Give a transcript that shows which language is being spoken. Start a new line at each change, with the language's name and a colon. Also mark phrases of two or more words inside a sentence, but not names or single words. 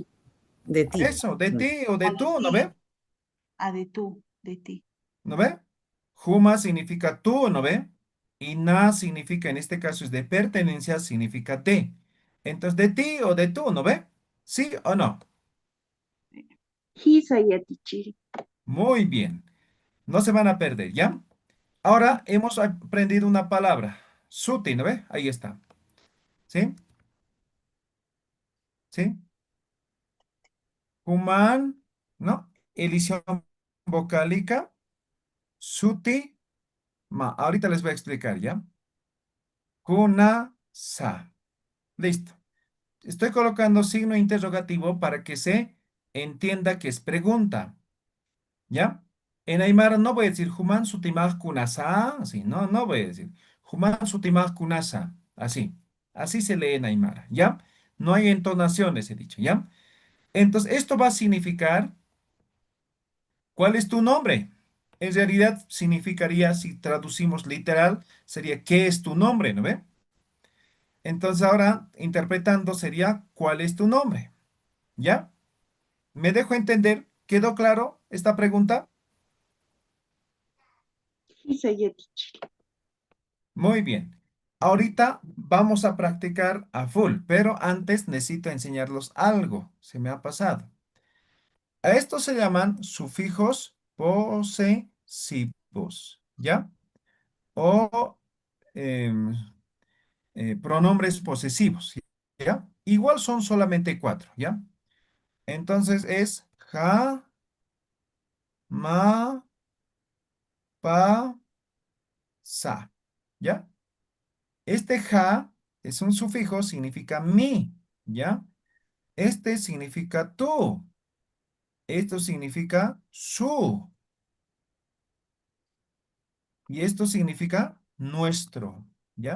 Spanish: de ti. Eso, de No. ti o de Ah, de tú, ¿no ve? ti. Ah, de tú, de ti. ¿No ve? Huma significa tú, ¿no ve? Y na significa, en este caso es de pertenencia, significa de. Entonces, de ti o de tú, ¿no ve? ¿Sí o no?
Aymara: Hisa yatichiri.
Spanish: Muy bien. No se van a perder, ¿ya? Ahora hemos aprendido una palabra. Suti, ¿no ve? Ahí está. ¿Sí? ¿Sí? Human, ¿no? Elisión vocálica. Suti, ma. Ahorita les voy a explicar, ¿ya? Kuna, sa. Listo. Estoy colocando signo interrogativo para que se entienda que es pregunta, ¿ya? En Aymara no voy a decir
Aymara: Human sutimag kunasa,
Spanish: así, no, no voy a decir
Aymara: Human sutimag kunasa,
Spanish: así, así se lee en Aymara, ¿ya? No hay entonaciones, he dicho, ¿ya? Entonces, esto va a significar, ¿cuál es tu nombre? En realidad significaría, si traducimos literal, sería, ¿qué es tu nombre? ¿No ve? Entonces ahora, interpretando, sería, ¿cuál es tu nombre? ¿Ya? ¿Me dejo entender? ¿Quedó claro esta pregunta?
Aymara: Hisa yatichiri.
Spanish: Muy bien. Ahorita vamos a practicar a full, pero antes necesito enseñarlos algo. Se me ha pasado. A estos se llaman sufijos posesivos, ¿ya? O em, pronombres posesivos, ¿ya? Igual son solamente cuatro, ¿ya? Entonces es ja, ma, pa, sa, ¿ya? Este ja es un sufijo, significa mi, ¿ya? Este significa tú. Esto significa su. Y esto significa nuestro, ¿ya?